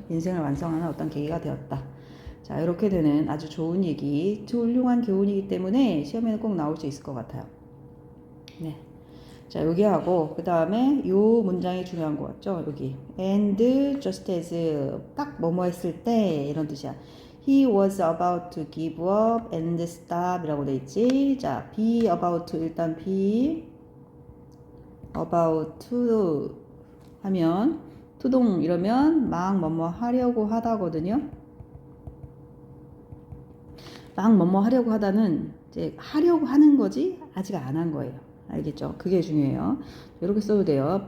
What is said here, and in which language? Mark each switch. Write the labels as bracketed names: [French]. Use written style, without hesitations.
[Korean] 인생을 완성하는 어떤 계기가 되었다. 자, 이렇게 되는 아주 좋은 얘기, 훌륭한 교훈이기 때문에 시험에는 꼭 나올 수 있을 것 같아요. 네. 자, 여기 하고, 그 다음에 요 문장이 중요한 거 같죠? 여기. [English] And just as, [Korean] 딱 뭐뭐 했을 때, 이런 뜻이야. [English] He was about to give up and stop [Korean] 이라고 돼 있지. 자, be about, 일단 be about to 하면, 투동 이러면 막 뭐뭐 하려고 하다거든요. 막 뭐뭐 하려고 하다는 이제 하려고 하는 거지, 아직 안 한 거예요. 알겠죠? 그게 중요해요. 이렇게 써도 돼요.